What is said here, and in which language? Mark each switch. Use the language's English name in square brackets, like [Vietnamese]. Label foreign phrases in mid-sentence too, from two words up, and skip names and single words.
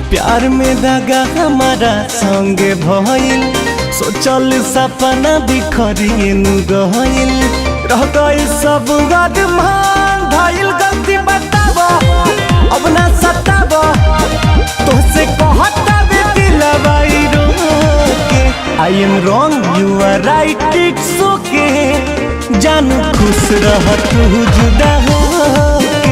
[Bhojpuri] प्यार में दागा हमारा संगे भइल, सोचल सपना बिखरिए नु गइल, रह गइल सब गदमान भइल। गलती बताबो अब ना सताबो, तोसे कहता बे दिलवा रोके। [English] I am wrong you are right it's okay, [Bhojpuri] जानू खुश रह तू जुदा होके।